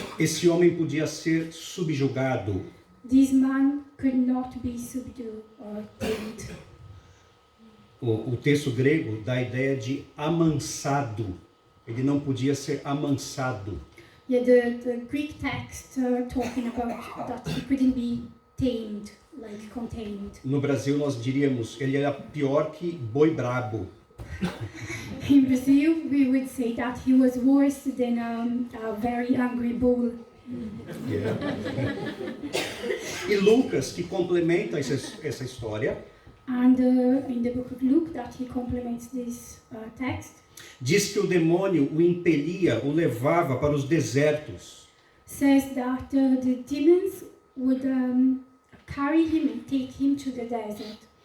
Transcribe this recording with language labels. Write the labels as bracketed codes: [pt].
[pt] esse homem podia ser subjugado. [en] This man could not be subdued or tamed. [pt] O texto grego dá a ideia de amansado. Ele não podia ser amansado. [en] Yeah, the Greek text talking about that he couldn't be tamed, like contained. [pt] No Brasil nós diríamos, ele era pior que boi brabo. [en] In Brazil, we would say that he was worse than a very angry bull. [pt] E Lucas, que complementa essa história, [en] And in the book of Luke, that he complements this text, [pt] diz que o demônio o impelia, o levava para os desertos. [en] says that the demons would carry him and take him to the desert.